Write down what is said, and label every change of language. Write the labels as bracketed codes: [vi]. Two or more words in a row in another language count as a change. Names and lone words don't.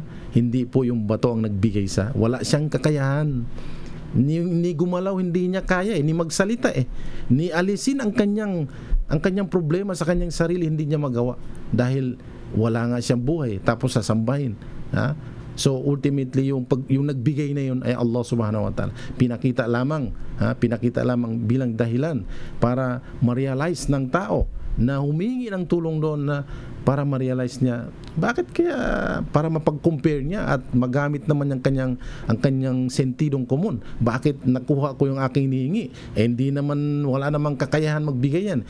[tl] Hindi po yung bato ang nagbigay wala siyang kakayahan, ni gumalaw hindi niya kaya ni magsalita ni alisin ang kanyang problema sa kanyang sarili, hindi niya magawa dahil wala nga siyang buhay tapos sasambahin, ha? So ultimately yung nagbigay na yun ay [ar] الله سبحانه وتعالى. [tl] Pinakita lamang bilang dahilan para ma-realize ng tao na humingi ng tulong doon, na para ma-realize niya bakit kaya, para mapag-compare niya at magamit naman ang kanyang sentidong komun. Bakit nakuha ko yung aking hinihingi? Hindi naman, wala namang kakayahan magbigay yan.